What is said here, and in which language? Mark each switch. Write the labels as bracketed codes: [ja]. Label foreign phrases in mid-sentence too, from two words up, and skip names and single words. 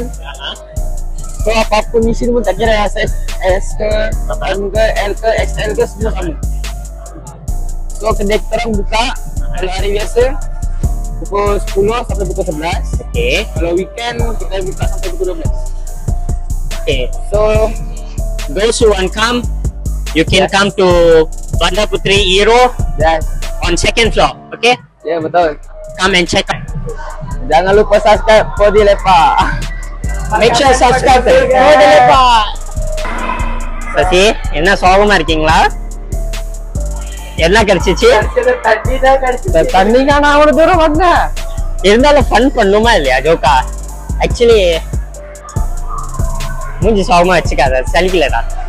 [ms] So apapun misi pun tak kira S ke, M ke, L ke, XL ke semua sama. So kedai kita orang buka kalau hari biasa pukul 10 sampai pukul 11. Okay. Kalau weekend kita buka sampai pukul 12. Okay. [en] So those who want come, you can come to Bandar Putri Hero Yes. on second floor. Okay. [ms] Ya betul. [en] Come and check out. [ms] Jangan lupa subscribe Podi Lepak. [en] Make sure subscribe Podi Lepak. [ta] சசி என்ன சோகமா இருக்கீங்களா? என்ன கிடைச்சிச்சு? தண்ணி காணா அவ்வளவு தூரம் வந்த. இருந்தாலும் ஃபன் பண்ணுமா இல்லையா ஜோக்கா? ஆக்சுவலி மூஞ்சி சோகமா வச்சுக்காத, சலிக்கலடா.